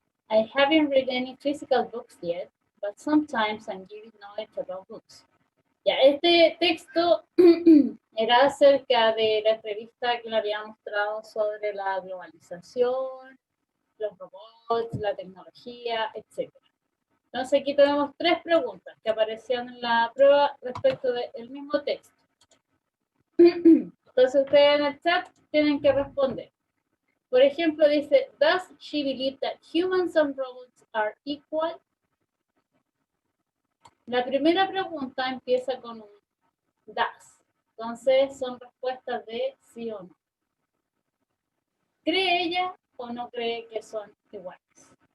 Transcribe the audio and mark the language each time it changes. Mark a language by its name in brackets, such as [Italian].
[English] I haven't read any physical books yet, but sometimes I'm giving knowledge about books. [Spanish] Ya, este texto era acerca de la entrevista que le había mostrado sobre la globalización, los robots, la tecnología, etc. Entonces aquí tenemos 3 preguntas que aparecían en la prueba respecto del mismo texto. Entonces ustedes en el chat tienen que responder. Por ejemplo, dice, [English] does she believe that humans and robots are equal? [Spanish] La primera pregunta empieza con un does. Entonces son respuestas de sí o no. ¿Cree ella o no cree que son iguales?